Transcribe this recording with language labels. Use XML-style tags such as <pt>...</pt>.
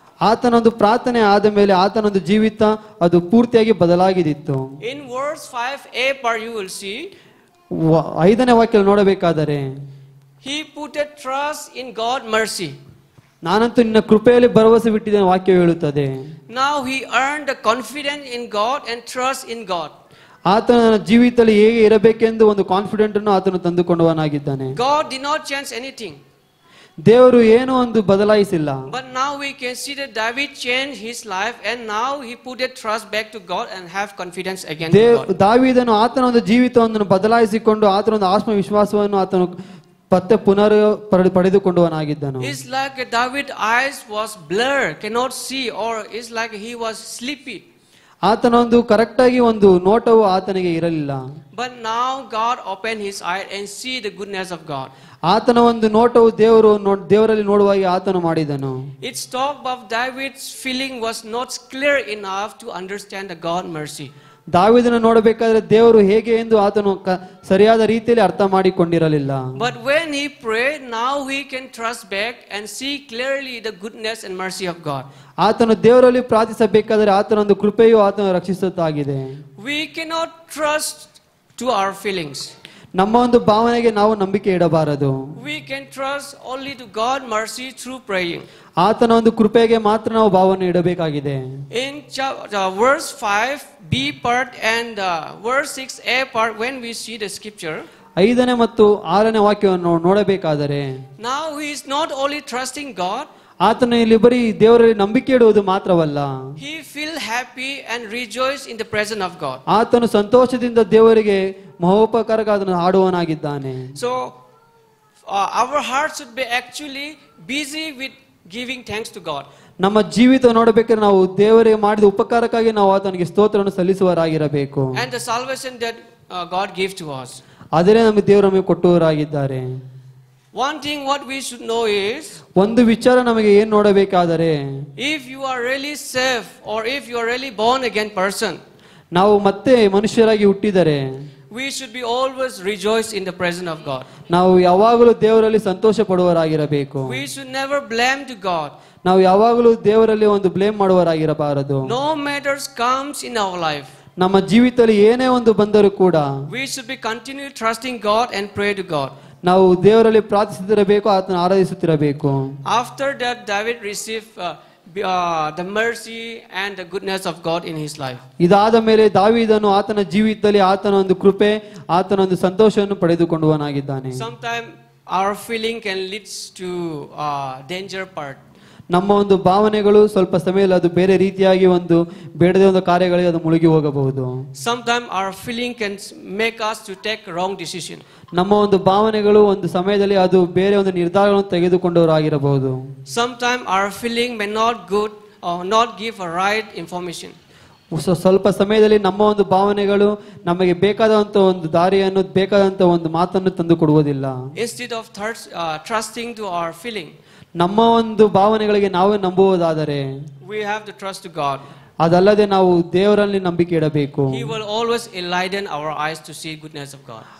<kn>ಆತನೊಂದು ಪ್ರಾರ್ಥನೆ ಆದ ಮೇಲೆ ಆತನೊಂದು ಜೀವಿತ ಅದು ಪೂರ್ತಿಯಾಗಿ ಬದಲಾಗಿದಿತ್ತು.</kn> <en>In verse 5a part you will see,</en> <kn>5ನೇ ವಾಕ್ಯ ನೋಡಬೇಕಾದರೆ,</kn> <en>he put a trust in God mercy.</en> <kn>ನಾನಂತೂ ನಿನ್ನ ಕೃಪೆಯಲ್ಲಿ ಭರವಸೆ ಬಿಟ್ಟಿದ್ದೇನೆ ವಾಕ್ಯ ಹೇಳುತ್ತದೆ.</kn> <en>Now he earned the confidence in God and trust in God.</en> <kn>ಆತನ ಜೀವಿತದಲ್ಲಿ ಹೇಗೆ ಇರಬೇಕೆಂದು ಒಂದು ಕಾನ್ಫಿಡೆಂಟ್ ಅನ್ನು ಆತನು ತಂದುಕೊಂಡವನಾಗಿದ್ದಾನೆ.</kn> <en>God did not change anything.</en> <kn>ದೇವರು ಏನೋ ಒಂದು ಬದಲಾಯಿಸಿಲ್ಲ.</kn> <en>But now we can see that David changed his life and now he put a trust back to God and have confidence again in God.</en> <kn>ದಾವೀದನು ಆತನ ಒಂದು ಜೀವಿತವನ್ನು ಬದಲಾಯಿಸಿಕೊಂಡು ಆತನ ಒಂದು ಆತ್ಮವಿಶ್ವಾಸವನ್ನು ಆತನು ಮತ್ತೆ ಪುನರ್ ಪಡೆದುಕೊಂಡವನಾಗಿದ್ದನು.</kn> <en>It's like David's eyes was blurred, cannot see, or it's like he was sleepy.</en> <kn>ಆತನ ಒಂದು ಕರೆಕ್ಟ್ ಆಗಿ ಒಂದು ನೋಟವು ಆತನಿಗೆ ಇರಲಿಲ್ಲ.</kn> <en>But now God opened his eye and see the goodness of God.</en> <kn>ಆತನ ಒಂದು ನೋಟವು ದೇವರಲ್ಲಿ ನೋಡುವಾಗಿ ಆತನು ಮಾಡಿದನು.</kn> <en>Its talk of David's feeling was not clear enough to understand the God mercy.</en> <kn>ದಾವೀದನ ನೋಡಬೇಕಾದ್ರೆ ದೇವರು ಹೇಗೆ ಎಂದು ಆತನು ಸರಿಯಾದ ರೀತಿಯಲ್ಲಿ ಅರ್ಥ ಮಾಡಿಕೊಂಡಿರಲಿಲ್ಲ.</kn> <en>But when he prayed, now he can trust back and see clearly the goodness and mercy of God.</en> <kn>ಆತನು ದೇವರಲ್ಲಿ ಪ್ರಾರ್ಥಿಸಬೇಕಾದರೆ ಆತನ ಒಂದು ಕೃಪೆಯು ಆತನು ರಕ್ಷಿಸುತ್ತಾಗಿದೆ.</kn> <en>We cannot trust to our feelings.</en> <kn>ನಮ್ಮ ಒಂದು ಭಾವನೆಗೆ ನಾವು ನಂಬಿಕೆ ಇಡಬಾರದು.</kn> <en>We can trust only to God mercy through praying.</en> <kn>ಆತನ ಒಂದು ಕೃಪೆಗೆ ಮಾತ್ರ ನಾವು ಭಾವನೆ ಇಡಬೇಕಾಗಿದೆ.</kn> <en>In verse 5 B part and verse 6a part, when we see the scripture,</en> <kn>5ನೇ ಮತ್ತು 6ನೇ ವಾಕ್ಯವನ್ನು ನೋಡಬೇಕಾದರೆ,</kn> <en>now he is not only trusting God,</en> <kn>ಆತನು ಇಲ್ಲಿ ಬರೀ ದೇವರಲ್ಲಿ ನಂಬಿಕೆ ಇಡುವುದು ಮಾತ್ರವಲ್ಲ,</kn> <en>he feel happy and rejoice in the presence of God.</en> <kn>ಆತನು ಸಂತೋಷದಿಂದ ದೇವರಿಗೆ ಮಹೋಪಕಾರಗಳನ್ನು ಹಾಡುವವನಾಗಿದ್ದಾನೆ.</kn> <en>So our heart should be actually busy with giving thanks to God.</en> <kn>ನಮ್ಮ ಜೀವಿತ ನೋಡಬೇಕಾದ್ರೆ ನಾವು ದೇವರಿಗೆ ಮಾಡಿದ ಉಪಕಾರಕ್ಕಾಗಿ ನಾವು ಆತನಿಗೆ ಸ್ತೋತ್ರವನ್ನು ಸಲ್ಲಿಸುವವರಾಗಿರಬೇಕು.</kn> <en>And the salvation that God gave to us.</en> <kn>ಅದೇ ನಮಗೆ ದೇವರು ನಮಗೆ ಕೊಟ್ಟುವವರಾಗಿದ್ದಾರೆ.</kn> <en>One thing what we should know is,</en> <kn>ಒಂದು ವಿಚಾರ ನಮಗೆ ಏನು ನೋಡಬೇಕಾದರೆ,</kn> <en>if you are really saved or if you are really born again person,</en> <kn>ನಾವು ಮತ್ತೆ ಮನುಷ್ಯರಾಗಿ ಹುಟ್ಟಿದರೆ</kn> <en>we should be always rejoice in the presence of God.</en> <kn>ನಾವು ಯಾವಾಗಲೂ ದೇವರಲ್ಲಿ ಸಂತೋಷ ಪಡುವವರಾಗಿರಬೇಕು.</kn> <en>We should never blame to God.</en> <kn>ನಾವು ಯಾವಾಗಲೂ ದೇವರಲ್ಲಿ ಒಂದು blame ಮಾಡುವವರಾಗಿರಬಾರದು.</kn> <en>No matters comes in our life,</en> <kn>ನಮ್ಮ ಜೀವಿತದಲ್ಲಿ ಏನೇ ಒಂದು ಬಂದರೂ ಕೂಡ</kn> <en>we should be continue trusting God and pray to God.</en> <kn>ನಾವು ದೇವರಲ್ಲಿ ಪ್ರಾರ್ಥಿಸುತ್ತಿರಬೇಕು, ಆತನ ಆರಾಧಿಸುತ್ತಿರಬೇಕು.</kn> <en>After that David received the mercy and the goodness of God in his life.</en> <kn>ಇದಾದ ಮೇಲೆ ದಾವೀದನು ಆತನ ಜೀವಿತದಲ್ಲಿ ಆತನ ಒಂದು ಕೃಪೆ, ಆತನ ಒಂದು ಸಂತೋಷವನ್ನು ಪಡೆದುಕೊಂಡವನಾಗಿದ್ದಾನೆ.</kn> <en>Sometimes our feeling can lead to danger part.</en> <kn>ನಮ್ಮ ಒಂದು ಭಾವನೆಗಳು ಸ್ವಲ್ಪ ಸಮಯದಲ್ಲಿ ಅದು ಬೇರೆ ರೀತಿಯಾಗಿ ಒಂದು ಬೇಡದ ಒಂದು ಕಾರ್ಯಗಳಿಗೆ ಅದು ಮುಳುಗಿ ಹೋಗಬಹುದು.</kn> <en>Sometimes our feeling can make us to take wrong decision.</en> <kn>ನಮ್ಮ ಒಂದು ಭಾವನೆಗಳು ಒಂದು ಸಮಯದಲ್ಲಿ ಅದು ಬೇರೆ ಒಂದು ನಿರ್ಧಾರಗಳನ್ನು ತೆಗೆದುಕೊಂಡವರಾಗಿರಬಹುದು.</kn> <en>Sometimes our feeling may not good or not give a right information.</en> <kn>ಸ್ವಲ್ಪ ಸಮಯದಲ್ಲಿ ನಮ್ಮ ಒಂದು ಭಾವನೆಗಳು ನಮಗೆ ಬೇಕಾದಂತ ಒಂದು ದಾರಿಯನ್ನು, ಬೇಕಾದಂತ ಒಂದು ಮಾತನ್ನು ತಂದು ಕೊಡುವುದಿಲ್ಲ.</kn> <en>Instead of trusting to our feeling,</en> <kn>ನಮ್ಮ ಒಂದು ಭಾವನೆಗಳಿಗೆ ನಾವೇ ನಂಬುವುದಾದರೆ</kn> <en>we have to trust to God.</en> <kn>ಅದಲ್ಲದೆ ನಾವು ದೇವರಲ್ಲಿ ನಂಬಿಕೆ ಇಡಬೇಕು.</kn> <en>He will always enlighten our eyes to see goodness of God.</en>